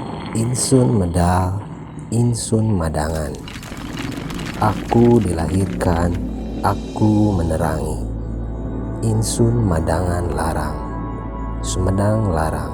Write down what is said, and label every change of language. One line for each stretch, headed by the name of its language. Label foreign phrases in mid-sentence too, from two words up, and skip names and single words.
Sundanese: Insun medal, insun madangan.
Indonesian: Aku dilahirkan, aku menerangi.
Sundanese: Insun madangan larang, Sumedang larang.